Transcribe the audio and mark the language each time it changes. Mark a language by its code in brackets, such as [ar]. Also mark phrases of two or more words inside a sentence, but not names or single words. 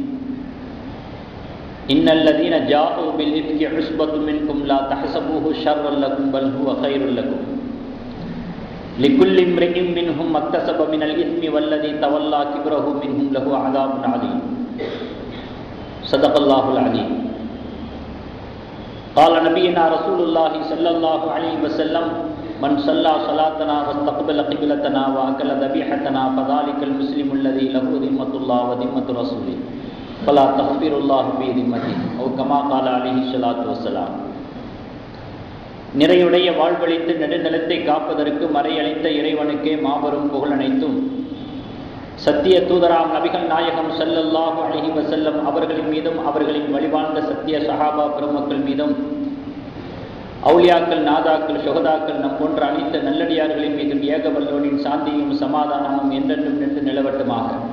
[ar] إن الذين جاءوا بالإفك عصبة منكم لا تحسبوه شرا لكم بل هو خير لكم لكل امرئ منهم ما اكتسب من الإثم والذي تولى كبره منهم له عذاب أليم. صدق الله العليم. قال نبينا رسول الله صلى الله عليه وسلم من صلى صلاتنا واستقبل قبلتنا واكل ذبيحتنا فذلك المسلم الذي له ذمة الله وذمة رسوله فلا تغفر الله بذمته او كما قال عليه الصلاه والسلام. [ta] நிறையுடைய வாழ்வழித்து நெடுநிலத்தை காப்பதற்கு மறையளித்த இறைவனுக்கே மாபெரும் புகழ் அனைத்தும். சத்திய தூதராம் நபிகள் நாயகம் [ar] صلى الله عليه وسلم [ta] அவர்களின் மீதும் அவர்களின் வழிவாழ்ந்த சத்திய சஹாபா பெருமக்கள் மீதும் அவுலியாக்கள், நாதாக்கள், சுகதாக்கள் நம் போன்ற அனைத்து நல்லடியார்களின் மீதும் ஏகவல்லோனின் சாந்தியும் சமாதானமும் என்றென்றும் நின்று நிலவட்டுமாக.